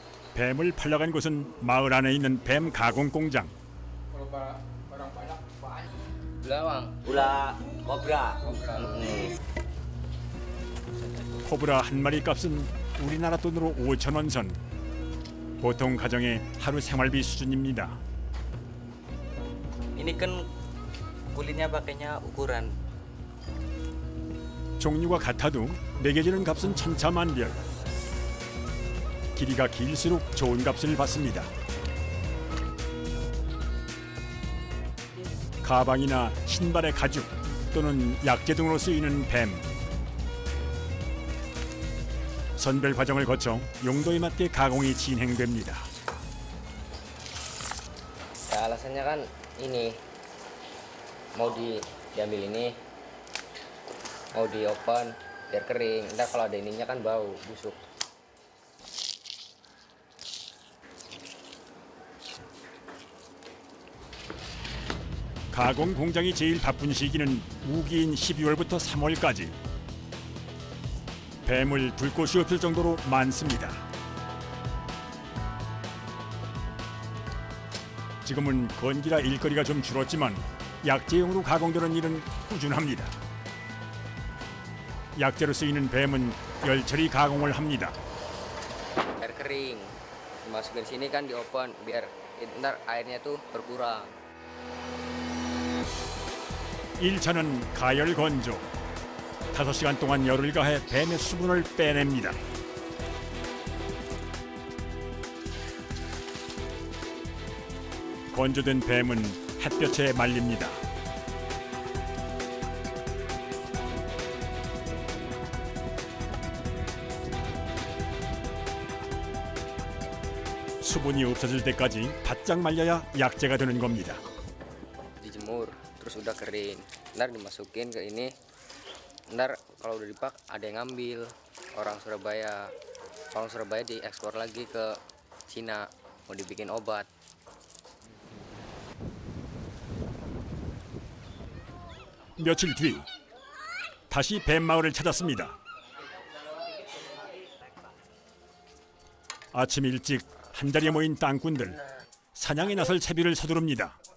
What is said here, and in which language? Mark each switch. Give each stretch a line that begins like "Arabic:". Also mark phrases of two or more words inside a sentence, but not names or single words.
Korean: 뱀을 팔러간 곳은 마을 안에 있는 뱀 가공 공장.
Indonesian: Ular kobra.
Korean: 코브라 한 마리 값은 우리나라 돈으로 5,000원 선. 보통 가정의 하루 생활비 수준입니다.
Indonesian: Ini kan kulitnya pakainya ukuran.
Korean: 종류가 같아도 매겨지는 값은 천차만별. 길이가 길수록 좋은 값을 받습니다. 가방이나 신발의 가죽 또는 약재 등으로 쓰이는 뱀. 선별 과정을 거쳐 용도에 맞게 가공이 진행됩니다.
Indonesian: Ya, alasannya kan ini mau diambil ini, mau di open biar kering. Ntar kalau ada ininya kan bau busuk.
Korean: 가공 공장이 제일 바쁜 시기는 우기인 12월부터 3월까지. 뱀을 둘 곳이 없을 정도로 많습니다. 지금은 건기라 일거리가 좀 줄었지만 약재용으로 가공되는 일은 꾸준합니다. 약재로 쓰이는 뱀은 열처리 가공을 합니다.
Indonesian: Biar kering. Dimasukin sini kan di open biar ntar airnya tuh berkurang.
Korean: 1차는 가열 건조. 5시간 동안 열을 가해 뱀의 수분을 빼냅니다. 건조된 뱀은 햇볕에 말립니다. 수분이 없어질 때까지 바짝 말려야 약재가 되는 겁니다.
Indonesian: Dijemur terus udah kering. Ntar dimasukin ke ini. Ntar kalau udah dipak ada yang ngambil orang Surabaya. Orang Surabaya diekspor lagi ke Cina mau dibikin obat.
Korean: 며칠 뒤 다시 뱀마을을 찾았습니다. 아침 일찍 한자리에 모인 땅꾼들 사냥에 나설 채비를 서두릅니다.